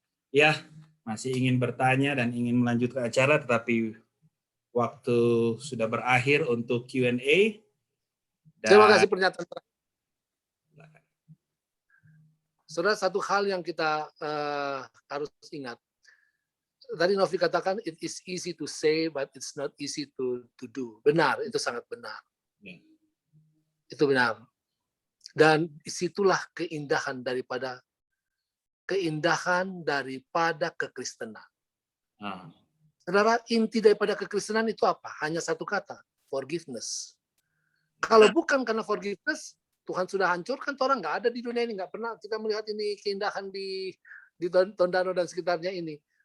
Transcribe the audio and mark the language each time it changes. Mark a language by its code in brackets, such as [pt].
[id] Ya, masih ingin bertanya dan ingin melanjutkan acara, tetapi waktu sudah berakhir untuk Q&A. Terima kasih pernyataan. Saudara, satu hal yang kita harus ingat. Tadi Novi katakan, [en] it is easy to say, but it's not easy to do. [id] Benar, itu sangat benar. Itu benar. Dan disitulah keindahan daripada kekristenan. Saudara, inti daripada kekristenan itu apa? Hanya satu kata, forgiveness. Kalau bukan karena forgiveness, Tuhan sudah hancurkan orang, nggak ada di dunia ini, nggak pernah kita melihat ini keindahan di Tondano dan sekitarnya ini.